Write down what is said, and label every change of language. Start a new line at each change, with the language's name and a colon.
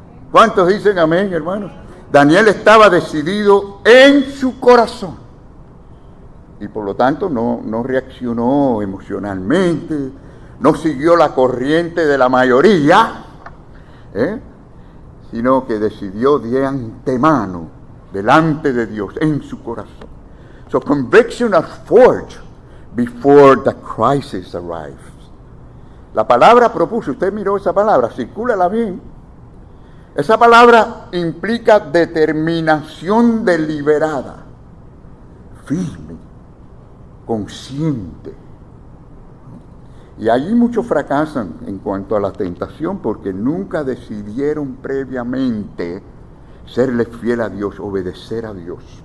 Spanish: ¿Cuántos dicen amén, hermanos? Daniel estaba decidido en su corazón y por lo tanto no reaccionó emocionalmente, no siguió la corriente de la mayoría, sino que decidió de antemano delante de Dios en su corazón.
English: So conviction are forged before the crisis arrives.
Spanish: La palabra propuso, usted miró esa palabra, circúlala bien. Esa palabra implica determinación deliberada, firme, consciente. Y allí muchos fracasan en cuanto a la tentación porque nunca decidieron previamente serle fiel a Dios, obedecer a Dios.